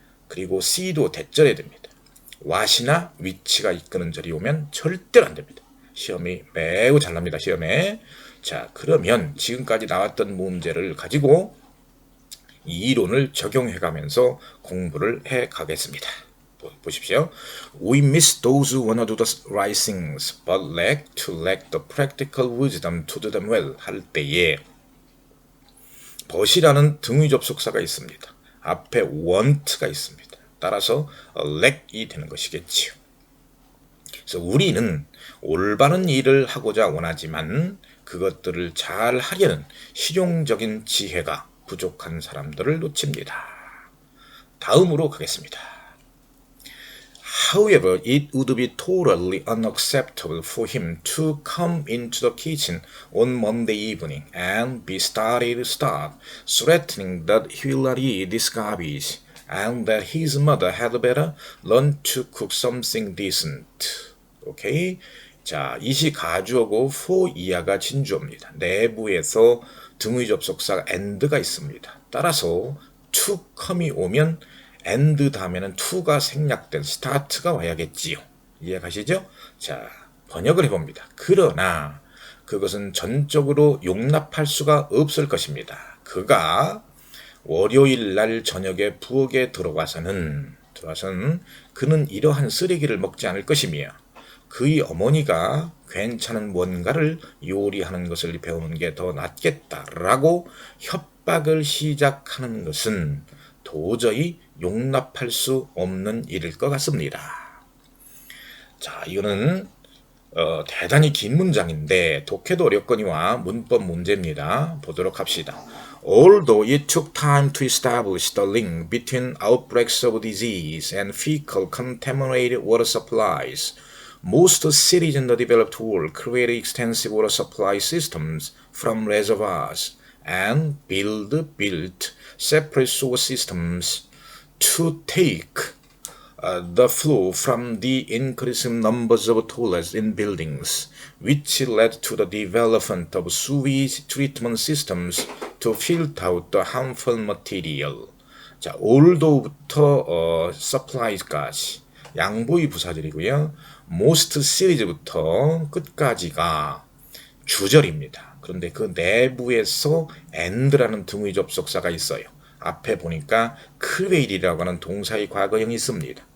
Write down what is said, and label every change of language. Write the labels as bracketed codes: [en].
[ko] 그리고 C도 대절해야 됩니다. what이나 which가 이끄는 절이 오면 절대로 안 됩니다. 시험이 매우 잘 납니다. 시험에. 자, 그러면 지금까지 나왔던 문제를 가지고 이 이론을 적용해가면서 공부를 해가겠습니다. 보십시오. [en] We miss those who wanna do the right things, but lack the practical wisdom to do them well [ko] 할 때에 but이라는 등의 접속사가 있습니다. 앞에 want가 있습니다. 따라서 lack이 되는 것이겠지요. 그래서 우리는 올바른 일을 하고자 원하지만 그것들을 잘 하려는 실용적인 지혜가 부족한 사람들을 놓칩니다. 다음으로 가겠습니다. [en] However, it would be totally unacceptable for him to come into the kitchen on Monday evening and be started threatening that he will not eat this garbage and that his mother had better learn to cook something decent. 오케이? [ko] 자, 이시 가주어고 for 이하가 진주어입니다. 내부에서 등의 접속사 and가 있습니다. 따라서 to come이 오면 and 다음에는 to가 생략된 start가 와야겠지요. 이해가시죠? 자, 번역을 해봅니다. 그러나 그것은 전적으로 용납할 수가 없을 것입니다. 그가 월요일 날 저녁에 부엌에 들어와서는 그는 이러한 쓰레기를 먹지 않을 것이며 그의 어머니가 괜찮은 뭔가를 요리하는 것을 배우는 게 더 낫겠다라고 협박을 시작하는 것은 도저히 용납할 수 없는 일일 것 같습니다. 자, 이거는 대단히 긴 문장인데 독해도 어렵거니와 문법 문제입니다. 보도록 합시다. [en] Although it took time to establish the link between outbreaks of disease and fecal contaminated water supplies, most cities in the developed world created extensive water supply systems from reservoirs and built separate source systems to take the flow from the increasing numbers of toilets in buildings, which led to the development of sewage treatment systems to filter out the harmful material. [ko] 자, althought부터 supply까지 양보의 부사절이고요. most series부터 끝까지가 주절입니다. 그런데 그 내부에서 and라는 등의 접속사가 있어요. 앞에 보니까 create이라고 하는 동사의 과거형이 있습니다.